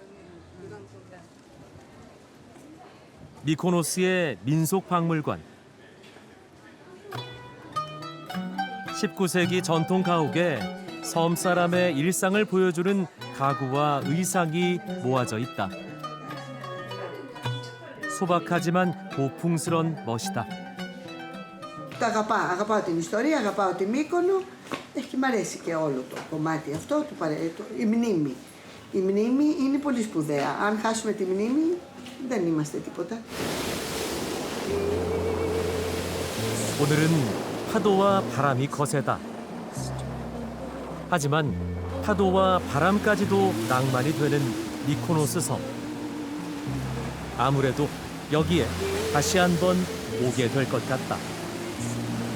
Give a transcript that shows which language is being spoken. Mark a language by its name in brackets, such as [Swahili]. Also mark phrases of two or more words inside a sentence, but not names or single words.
[Korean] 미코노스의 민속박물관. 19세기 전통 가옥에 섬 사람의 일상을 보여주는 가구와 의상이 모아져 있다. 소박하지만 고풍스런 멋이다. [Greek] Τα αγαπάω την ιστορία, αγαπάω τη Μύκονο και μ' αρέσει και όλο το κομμάτι αυτό, η μνήμη. Η μνήμη είναι πολύ σπουδαία. Αν χάσουμε τη μνήμη δεν είμαστε τίποτα. [Korean] 오늘은 파도와 바람이 거세다. 하지만 파도와 바람까지도 낭만이 되는 미코노스 섬. 아무래도 여기에 다시 한번 오게 될 것 같다.